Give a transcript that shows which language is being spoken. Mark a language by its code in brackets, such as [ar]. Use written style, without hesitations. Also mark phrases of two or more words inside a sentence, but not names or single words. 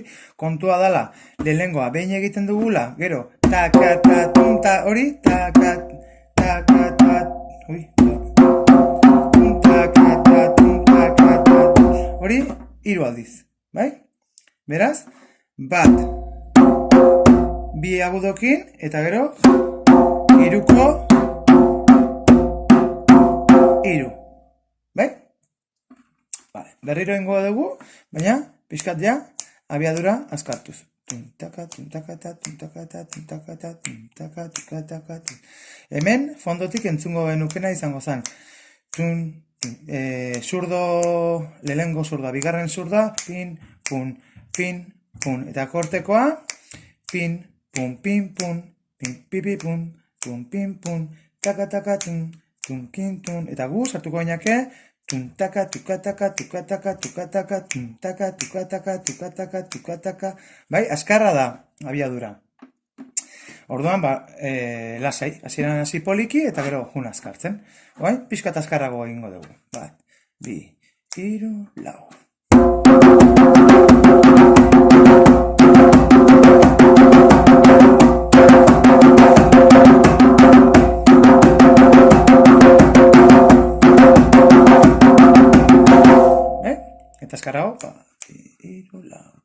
[eu] Kontua dela, lehenengoa behin egiten dugula, gero, taka, ta, tun, ta, hori, taka, taka, ta, hori, hiru aldiz, bai? Beraz, bat, bi agudokin, eta gero, hiruko, hiru, bai? Vale, berriro ingo dugu, baina, pixkat ja, abiadura azkartuz. Hemen, fondotik entzungo genukena izango zen. Zurdo, lehengo zurda, bigarren zurda, pin, pun, pin, pun. Eta kortekoa, pin, pun, pin, pun, pin, pipi, pun, pun, pin, pun, taka, taka, tun, tun, kin, tun. Eta gu, sartuko gainake, tuntaka, tukataka, tukataka, tukataka, tuntaka, tukataka, tukataka, tukataka. Bai, azkarra da, abiadura. Orduan, lasai, hasieran hasi poliki, eta gero jun azkartzen. Bai, pixkat azkarrago egingo dugu. Bat, bi, hiru, lau. Eta azkarrago, hiru, lau.